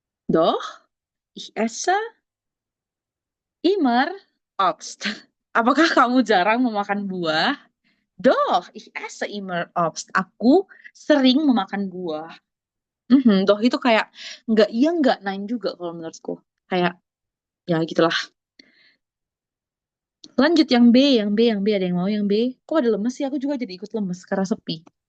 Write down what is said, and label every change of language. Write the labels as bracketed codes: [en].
[de] Doch ich esse immer Obst. [id] Apakah kamu jarang memakan buah? [de] Doch ich esse immer Obst. [id] Aku sering memakan buah. Doch itu kayak nggak iya nggak nine juga kalau menurutku. Kayak ya gitulah. Lanjut yang B, yang B, yang B. Ada yang mau yang B? Kok ada lemes sih? Aku juga jadi ikut lemes karena sepi.